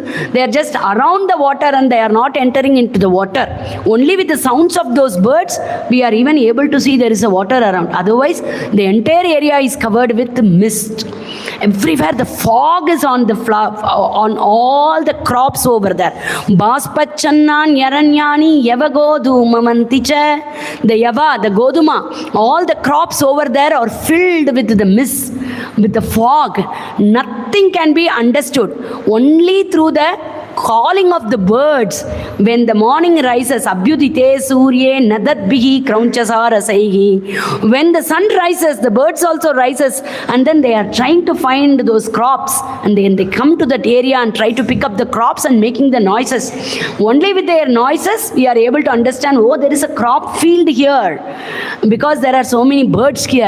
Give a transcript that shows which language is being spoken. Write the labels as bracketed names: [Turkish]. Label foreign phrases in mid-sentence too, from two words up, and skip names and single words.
[English] They are just around the water, and they are not entering into the water. Only with the sounds of those birds, we are even able to see there is a water around. Otherwise, the entire area is covered with mist. Everywhere the fog is on on all the crops over there. [Sanskrit] Baspachannan yaranyani yavagodu mamanticha. [English] The yava, the goduma, all the crops over there are filled with the mist, with the fog. Nothing can be understood. Only through the calling of the birds. When the morning rises, [Sanskrit] abhyudite surye nadatbihi kraunchasarasaihi. [English] When the sun rises, the birds also rises, and then they are trying to find those crops, and then they come to that area and try to pick up the crops and making the noises. Only with their noises we are able to understand, oh, there is a crop field here, because there are so many birds here.